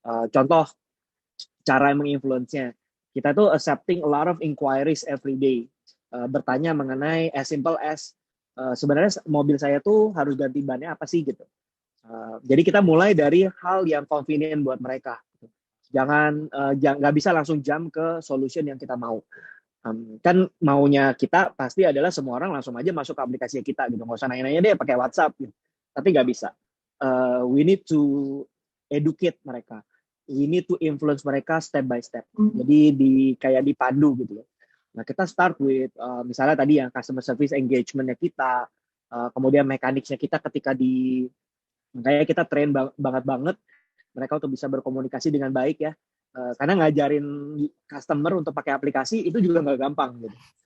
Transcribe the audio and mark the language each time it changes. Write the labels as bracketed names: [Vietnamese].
[Indonesian] Contoh cara menginfluence-nya, kita tuh [English] accepting a lot of inquiries every day, [Indonesian] bertanya mengenai [English] as simple as [Indonesian] sebenarnya mobil saya tuh harus ganti bannya apa sih gitu. Jadi kita mulai dari hal yang convenient buat mereka. Jangan nggak bisa langsung jump ke solution yang kita mau. Kan maunya kita pasti adalah semua orang langsung aja masuk ke aplikasi kita gitu, nggak usah nanya-nanya deh pakai WhatsApp gitu. Tapi nggak bisa. [English] We need to educate [Indonesian] mereka. [English] We need to influence mereka step by step. [Indonesian] Jadi kayak dipandu gitu loh. Nah, kita [English] start with [Indonesian] misalnya tadi yang customer service engagement-nya kita, kemudian mekaniknya kita ketika makanya kita train banget mereka untuk bisa berkomunikasi dengan baik ya. Karena ngajarin customer untuk pakai aplikasi itu juga nggak gampang gitu.